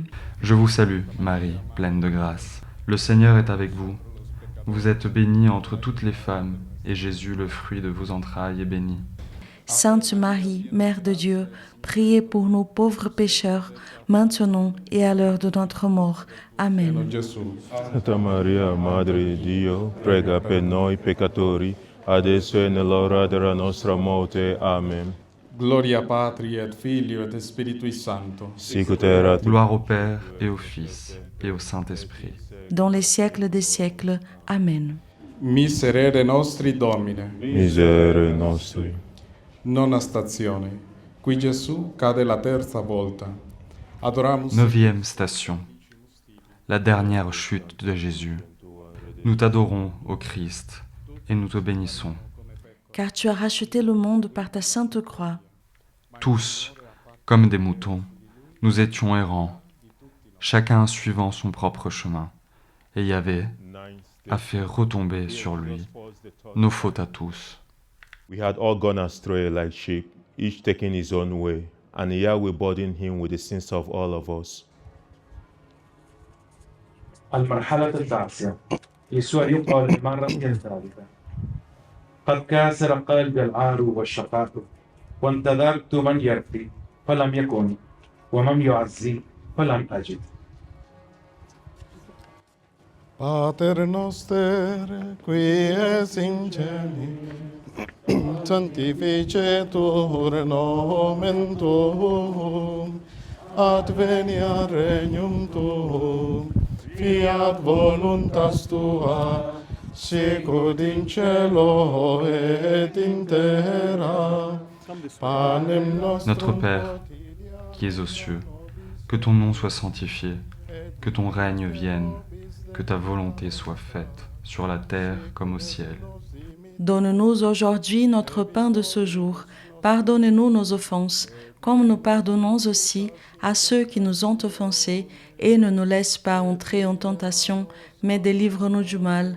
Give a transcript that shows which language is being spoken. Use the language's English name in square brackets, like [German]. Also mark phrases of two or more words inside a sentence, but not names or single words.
[French] Je vous salue, Marie, pleine de grâce. Le Seigneur est avec vous. Vous êtes bénie entre toutes les femmes, et Jésus, le fruit de vos entrailles, est béni. Sainte Marie, Mère de Dieu, priez pour nous pauvres pécheurs, maintenant et à l'heure de notre mort. Amen. [Italian] Gesù. Santa Maria, Madre di Dio, prega per noi peccatori, adesso e nell'ora della nostra morte. Amen. [Latin] Gloria Patri et Filio et Spiritui Sancto. Sic ut erat [French] Gloire au Père et au Fils et au Saint-Esprit. dans les siècles des siècles. Amen. [Latin] Miserere nostri Domine. miserere nostri. [Italian] Nona stazione. Qui Gesù cade la terza volta. [Latin] Adoramus. [French] 9e station. La dernière chute de Jésus. Nous t'adorons, ô Christ, et nous te bénissons. Car tu as racheté le monde par ta sainte croix. Tous, comme des moutons, nous étions errants, chacun suivant son propre chemin, et Yahvé a fait retomber sur lui nos fautes à tous. [English] We had all gone astray like sheep, each taking his own way, and Yahweh burdened him with the sins of all of us. [Arabic] المرحلة التاسعة. يسوع يبقى للمرة الثالثة. قد كاسر قلبي العار والشقاء، وانتظرت من يرثي فلم يكن، ومن يعزي فلم أجد. [Latin] Pater noster, qui es in cieli, sanctificetur nomen tuum, adveniat regnum tuum, fiat voluntas tua, sicut in cielo et in terra. Panem nostrum [French] Notre Père, qui es aux cieux, que ton nom soit sanctifié, que ton règne vienne, que ta volonté soit faite, sur la terre comme au ciel. Donne-nous aujourd'hui notre pain de ce jour. Pardonne-nous nos offenses, comme nous pardonnons aussi à ceux qui nous ont offensés, et ne nous laisse pas entrer en tentation, mais délivre-nous du mal.